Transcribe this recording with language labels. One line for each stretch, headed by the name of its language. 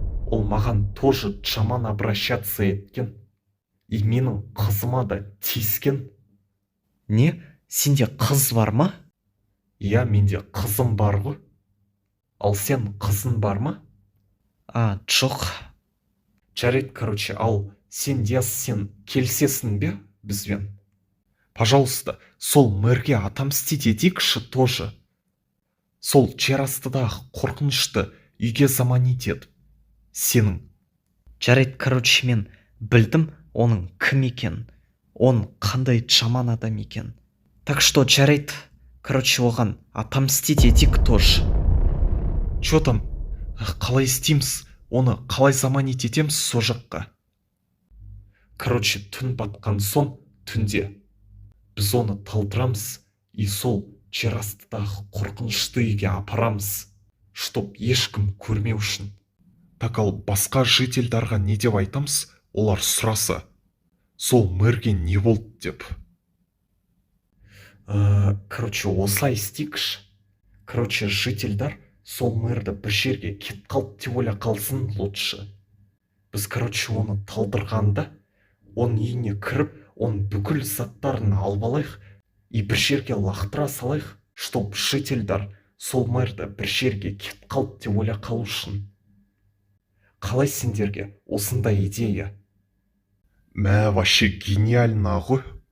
Kazakh: Ол маған
Russian: тоже жаман обращаться
Kazakh: еткен.
Russian: И
Kazakh: менің қызыма да тиіскен. Не? Сенде қыз бар ма? Менде қызым бар ғой. Ал сен қызың бар ма? Жоқ. Жарайды,
Russian: короче,
Kazakh: ал сен келсесің бе бізбен?
Russian: Пожалуйста,
Kazakh: сол мэрге
Russian: отомстить
Kazakh: етейікші
Russian: тоже.
Kazakh: Сол жерастыдағы қорқынышты үйге
Russian: заманить
Kazakh: етіп. Сенің. Жарайды,
Russian: короче,
Kazakh: мен білдім оның кім екен, он қандай жаман адам екен.
Russian: Так что
Kazakh: жарайды,
Russian: короче,
Kazakh: оған
Russian: отомстить
Kazakh: етейік
Russian: тоже. Чё там? Қалай істейміз?
Kazakh: Оны қалай
Russian: заманить
Kazakh: етеміз со жаққа?
Russian: Короче,
Kazakh: түн батқан соң, түнде біз оны талдырамыз
Russian: и
Kazakh: сол жерастыдағы қорқынышты үйге апарамыз,
Russian: чтоб
Kazakh: ешкім көрмеу үшін. Так ал басқа жительдарға не деп айтамыз? Олар сұраса. сол мэрге не болды деп.
Russian: Короче,
Kazakh: осылай істейікші. Короче, жительдар сол мэрді бір жерге кетіп қалды деп ойла қалсын
Russian: лучше.
Kazakh: Біз,
Russian: короче,
Kazakh: оны талдырғанда, оның үйіне кіріп, оның бүкіл заттарын алып алайық
Russian: и
Kazakh: бір жерге лақтыра салайық,
Russian: чтоб
Kazakh: жительдар сол мэрді бір жерге кетіп қалды деп ойла қалу үшін. Қалай сендерге осындай идея? Мә,
Russian: вообще гениально
Kazakh: ғой.